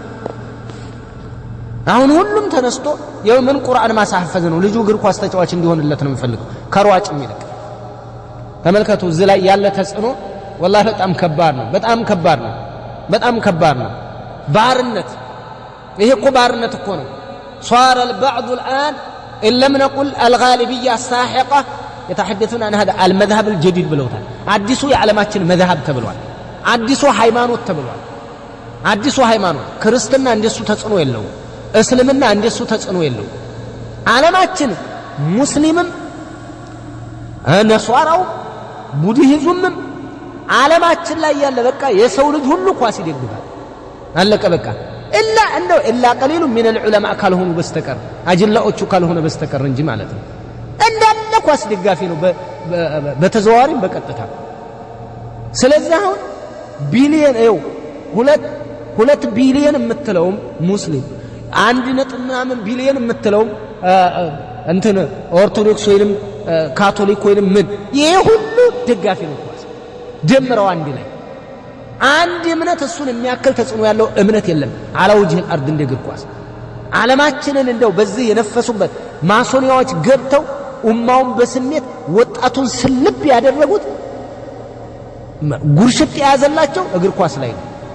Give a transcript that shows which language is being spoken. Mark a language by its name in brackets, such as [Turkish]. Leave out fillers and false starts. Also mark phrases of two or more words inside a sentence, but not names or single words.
[Amharic] አሁን ሁሉም ተነስቶ የምን ቁርአን ማሳሐፈዝ ነው ልጁ እግር ኳስ ተጫዋች እንዲሆንለት ነው የሚፈልገው ከሯጭ የሚልቅ ተመልከቱ እዚህ ላይ ያለ ተጽዕኖ والله በጣም ከባድ ነው ባርነት ይሄ እኮ ባርነት እኮ ነው [Arabic] صار البعض الآن إن لم نقل الغالبية الساحقة يتحدثون عن هذا المذهب الجديد [Amharic] بلوتال አዲሱ የዓለማችን መذهب ተብሏል አዲሱ ሃይማኖት ተብሏል አዲሱ ሃይማኖት ክርስትና እንደሱ ተጽዕኖ የለው እስልምና እንደሱ ተጽዕኖ የለው ዓለማችን ሙስሊምም ነሷራው ቡድሂዝምም ዓለማችን ላይ ያለ በቃ የሰው ልጅ ሁሉ ኳስ ይደግፋል አለቀ በቃ [Arabic] إلا قليل من العلماء [Amharic] ካልሆኑ በስተቀር አጅላዎቹ ካልሆነ በስተቀር እንጂ ማለት ነው እንዳለ ኳስ ደጋፊ ነው በተዘዋዋሪም በቀጥታ ስለዚህ አሁን ቢሊየን ነው 2 ቢሊየን የምትለውም ሙስሊም 1.8 ቢሊየን የምትለውም እንትን ኦርቶዶክስ ወይንም ካቶሊክ ወይንም ምን ይሄ ሁሉ ደጋፊ ነው ኳስ ደምረው አንድ ላይ አንድ እምነት እሱን የሚያክል ተጽዕኖ ያለው እምነት የለም [Arabic] على وجه الأرض [Amharic] እንደግር ኳስ ዓለማችንን እንደው በዚህ የነፈሱበት ማሶኒያዎች ገብተው ኡማውን በስሜት ወጣቱን ስልብ ያደረጉት ጉርሽት ያዘላቸው እግር ኳስ ላይ ነው